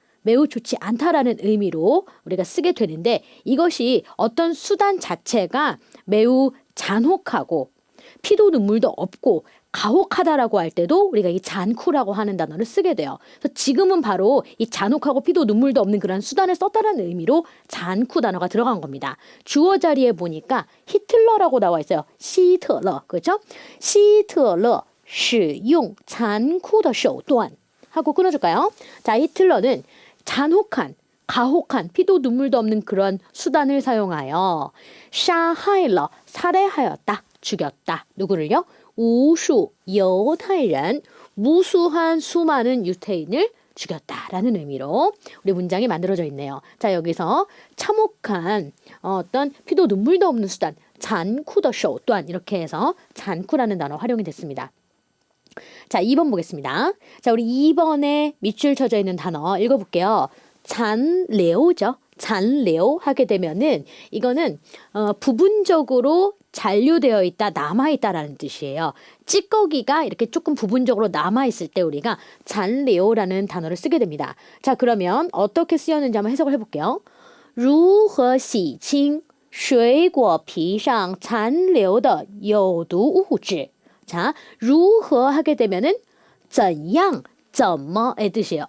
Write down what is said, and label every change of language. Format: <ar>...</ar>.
<ko>매우 좋지 않다라는 의미로 우리가 쓰게 되는데 이것이 어떤 수단 자체가 매우 잔혹하고 피도 눈물도 없고 가혹하다라고 할 때도 우리가 이 잔쿠라고 하는 단어를 쓰게 돼요. 그래서 지금은 바로 이 잔혹하고 피도 눈물도 없는 그런 수단을 썼다라는 의미로 잔쿠 단어가 들어간 겁니다. 주어 자리에 보니까 히틀러라고 나와 있어요. 시트러, 그렇죠? 시트러</ko> <zh>使用残酷的手段</zh> <ko>하고 끊어줄까요? 자, 히틀러는 잔혹한 가혹한 피도 눈물도 없는 그런 수단을 사용하여</ko> <zh>杀害了</zh> <ko>살해하였다. 죽였다. 누구를요?</ko> <zh>无数犹太人</zh> <ko>무수한 수많은 유태인을 죽였다라는 의미로 우리 문장이 만들어져 있네요. 자, 여기서 참혹한 어떤 피도 눈물도 없는 수단 잔쿠더手段 이렇게 해서 잔쿠라는 단어 활용이 됐습니다. 자, 2번 보겠습니다. 자, 우리 2번에 밑줄 쳐져 있는 단어 읽어볼게요. 잔레오죠. 잔레오 하게 되면은 이거는 부분적으로 잔류되어 있다, 남아있다라는 뜻이에요. 찌꺼기가 이렇게 조금 부분적으로 남아있을 때 우리가 잔레오라는 단어를 쓰게 됩니다. 자, 그러면 어떻게 쓰였는지 한번 해석을 해볼게요.</ko> <zh>如何洗清水果皮上残留的有毒物质?</zh> <ko>자, 如何하게 되면은</ko> <zh>怎样,怎么</zh> <ko>의 뜻이에요.</ko>